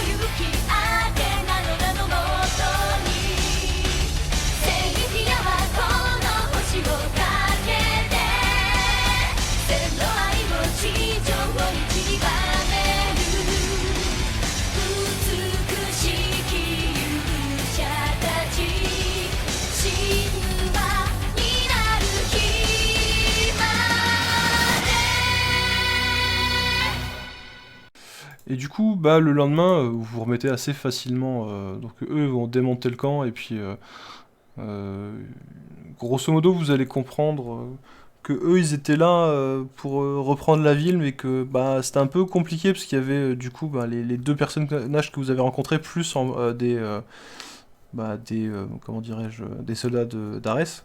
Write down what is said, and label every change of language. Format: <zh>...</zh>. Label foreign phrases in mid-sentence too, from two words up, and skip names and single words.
<ja>勇気あてなののもとに正義はこの星をかけて千の愛を地上に散りばめる美しき勇者たち神話になる日まで</ja> <fr>Et du coup, bah, le lendemain, vous vous remettez assez facilement. Donc eux vont démonter le camp et puis, grosso modo, vous allez comprendre que eux, ils étaient là pour reprendre la ville, mais que bah, c'était un peu compliqué parce qu'il y avait du coup bah, les deux personnages que vous avez rencontrés plus comment dirais-je, des soldats d'Arès.</fr>